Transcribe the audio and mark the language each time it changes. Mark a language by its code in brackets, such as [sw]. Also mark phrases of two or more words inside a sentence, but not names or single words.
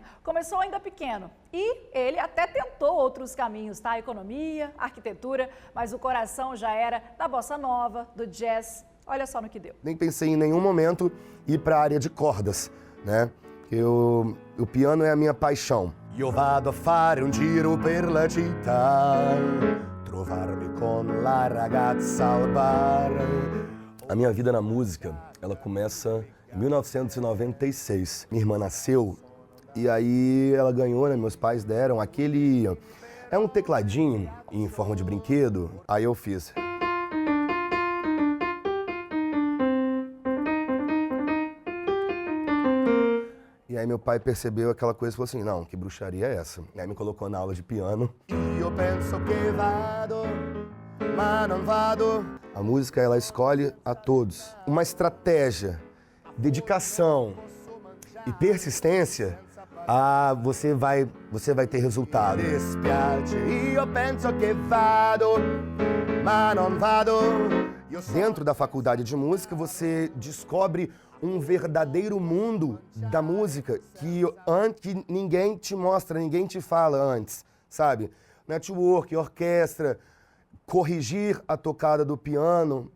[pt] Começou ainda pequeno e ele até tentou outros caminhos, tá? Economia, arquitetura, mas o coração já era da bossa nova, do jazz. Olha só no que deu. Nem pensei em nenhum momento ir para a área de cordas, né? O piano é a minha paixão. [it] Io vado a fare un giro per la città, trovarmi con la ragazza al bar. [pt] A minha vida na música, ela começa em 1996. Minha irmã nasceu e aí ela ganhou, né? Meus pais deram aquele... É um tecladinho em forma de brinquedo. Aí eu fiz... E aí meu pai percebeu aquela coisa e falou assim, não, que bruxaria é essa? E aí me colocou na aula de piano. [it] Io penso che vado, ma non vado. [pt] A música, ela escolhe a todos. Uma estratégia, dedicação e persistência, você vai ter resultado. [it] Dispiace, io penso che vado, ma non vado. [pt] Dentro da faculdade de música, você descobre um verdadeiro mundo da música que ninguém te mostra, ninguém te fala antes, sabe? Network, orquestra, corrigir a tocada do piano.